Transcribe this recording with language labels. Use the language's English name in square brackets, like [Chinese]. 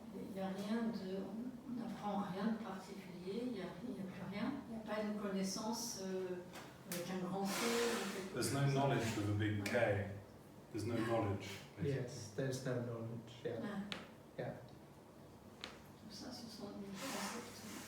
[French] Il n'y a rien de, on n'apprend rien de particulier, il n'y a plus rien, il n'y a pas une connaissance avec un grand C. [English] There's no knowledge with a big K. There's no knowledge. Yes, there's no knowledge. Yeah. Yeah. [French] Tout ça, ce sont des concepts.